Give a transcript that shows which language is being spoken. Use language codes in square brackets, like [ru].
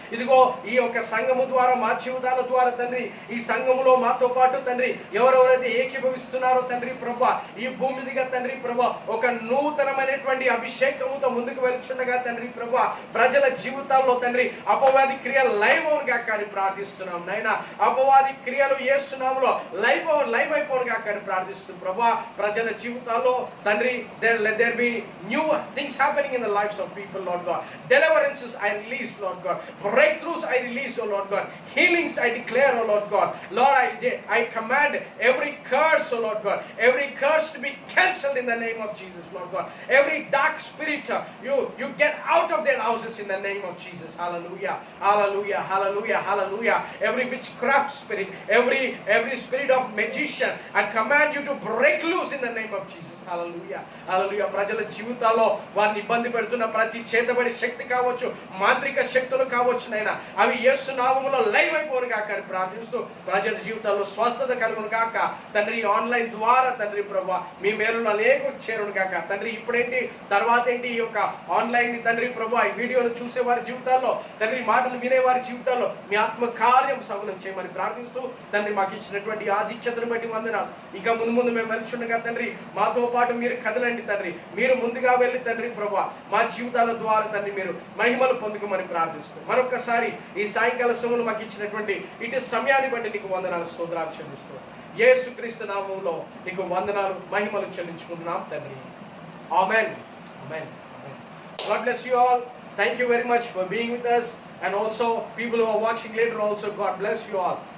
[te] ఇదిగో ఈ యొక్క సంఘము ద్వారా, మా జీవితాల ద్వారా తండ్రి, ఈ సంఘములో మాతో పాటు తండ్రి ఎవరెవరైతే ఏకీభవిస్తున్నారో తండ్రి ప్రభా, ఈ భూమి దిగా తండ్రి ప్రభా ఒక నూతనమైనటువంటి అభిషేకముతో ముందుకు వెళ్తుండగా తండ్రి ప్రభా, ప్రజల జీవితాల్లో తండ్రి అపవాది క్రియలు లైవ్ అవునుగా కానీ ప్రార్థిస్తున్నాం నాయనా. అపవాది క్రియలు యేసు నామములో లైవ్ అయిపోనుగా కానీ ప్రార్థిస్తూ ప్రభా, ప్రజల జీవితాల్లో తండ్రి [en] there be new things happening in the lives of people, Lord God. Deliverances I release, Lord God. Breakthroughs I release, oh Lord God. Healings I declare, oh Lord God. Lord, I command every curse, oh Lord God, every curse to be cancelled in the name of Jesus, Lord God. Every dark spirit, you get out of their houses in the name of Jesus. Hallelujah, hallelujah, hallelujah, hallelujah. Every witchcraft spirit, every spirit of magician, I command you to break loose in the name of Jesus. Hallelujah, hallelujah. [te] ప్రజల జీవితాల్లో వారిని ఇబ్బంది పెడుతున్న ప్రతి చేతబడి శక్తి కావచ్చు, మాంత్రిక శక్తులు కావచ్చు నైనా, అవి యేసు నామములో లైవ్ అయిపోను కాక అని ప్రార్థిస్తూ ప్రజల జీవితాల్లో స్వస్థత కలుగును కాక తండ్రి. ఆన్లైన్ ద్వారా తండ్రి ప్రభువా మీ మేలును అనేక చేరును కాక తండ్రి. ఇప్పుడేంటి తర్వాత ఏంటి ఈ యొక్క ఆన్లైన్ తండ్రి ప్రభువా ఈ వీడియోను చూసే వారి జీవితాల్లో తండ్రి, మాటలు వినే వారి జీవితాల్లో మీ ఆత్మ కార్యం సఫలం చేయమని ప్రార్థిస్తూ తండ్రి మాకు ఇచ్చినటువంటి ఆధిక్యతను బట్టి వందనాలు. ఇక ముందు మేము వెళ్తుండగా తండ్రి మాతో పాటు మీరు కదలండి తండ్రి. మీరు ముందుగా వెళ్ళి తండ్రి ప్రభువా మా జీవితాల ద్వారా తండ్రి మీరు మహిమలు పొందుకోమని ప్రార్థిస్తూ మరొకసారి ఈ సాయంకాల సమయంలో మాకు ఇచ్చినటువంటి ఇటు సమయాన్ని బట్టి నీకు వందనాలు, స్తోత్రాలు చెల్లిస్తూ యేసుక్రీస్తు నామములో నీకు వందనాలు, మహిమలు చెల్లించుకుంటున్నాం తండ్రి. [en] Amen, amen, amen. God bless you all. Thank you very much for being with us, and also people who are watching later also, God bless you all.